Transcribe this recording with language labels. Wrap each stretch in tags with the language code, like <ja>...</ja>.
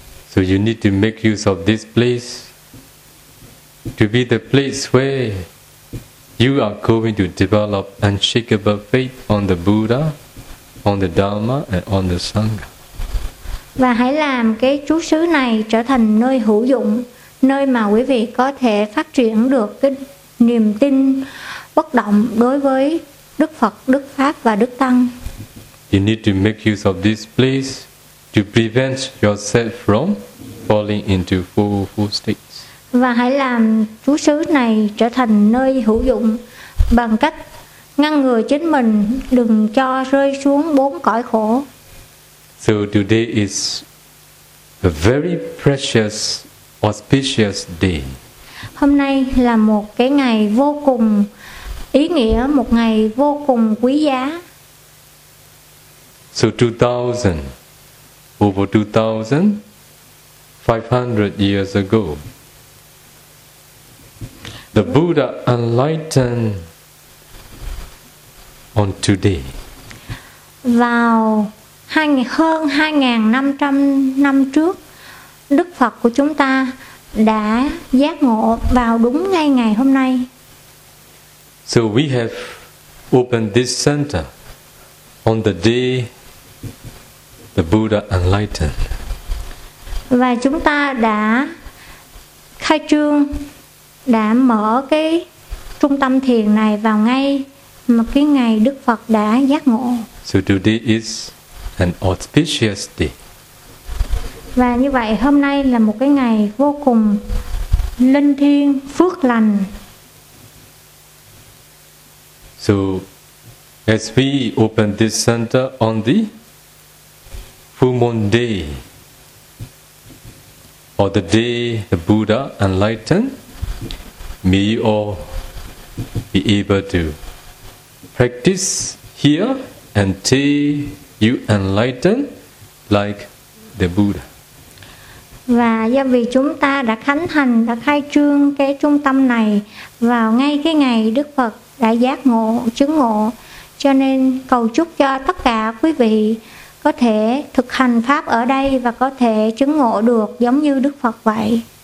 <en>So you need to make use of this place to be the place where you are going to develop unshakable faith on the Buddha, on the Dharma, and on the Sangha.</en> <vi>Và hãy làm cái trú xứ này trở thành nơi hữu dụng, nơi mà quý vị có thể phát triển được cái niềm tin bất động đối với Đức Phật, Đức Pháp và Đức Tăng.</vi> <en>You need to make use of this place to prevent yourself from falling into four states.</en> <vi>Và hãy làm trú xứ này trở thành nơi hữu dụng bằng cách ngăn ngừa chính mình đừng cho rơi xuống bốn cõi khổ.</vi> <en>So today is a very precious, auspicious day.</en> <vi>Hôm nay là một cái ngày vô cùng ý nghĩa một ngày vô cùng quý giá.</vi> <en>So 2000, over 2500 years ago, the Buddha enlightened on today.</en> <vi>Vào hơn 2500 năm trước, Đức Phật của chúng ta đã giác ngộ vào đúng ngay ngày hôm nay.</vi> <en>So we have opened this center on the day the Buddha enlightened.</en> <vi>Và chúng ta đã khai trương, đã mở cái trung tâm thiền này vào ngay mà cái ngày Đức Phật đã giác ngộ.</vi> <en>So today is an auspicious day.</en> <vi>Và như vậy hôm nay là một cái ngày vô cùng linh thiêng, phước lành.</vi> <en>So as we open this center on the full moon day, or the day the Buddha enlightened, may you all be able to practice here until you enlighten like the Buddha.</en> <vi>Và do vì chúng ta đã khánh thành, đã khai trương cái trung tâm này vào ngay cái ngày Đức Phật đã giác ngộ, chứng ngộ, cho nên cầu chúc cho tất cả quý vị có thể thực hành pháp ở đây và có thể chứng ngộ được giống như Đức Phật vậy.</vi>